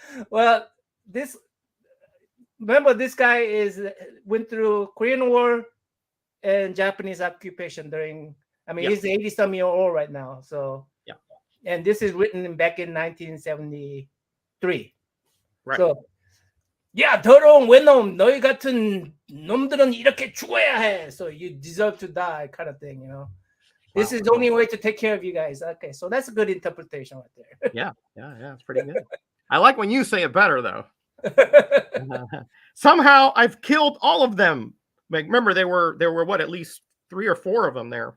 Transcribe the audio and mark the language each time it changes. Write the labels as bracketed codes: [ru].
[en] Well, remember this guy went through Korean War and Japanese occupation during. I mean, he's 80-some year old right now. So and this is written back in 1973. Right. [ko] So 더러운 외놈, 너희 같은 놈들은 이렇게 죽어야 해. [en] So you deserve to die, kind of thing, This is the only way to take care of you guys. Okay, so that's a good interpretation right there. Yeah, it's pretty good. I like when you say it better, though. Somehow I've killed all of them. Like, remember, there were what, at least 3 or 4 of them there.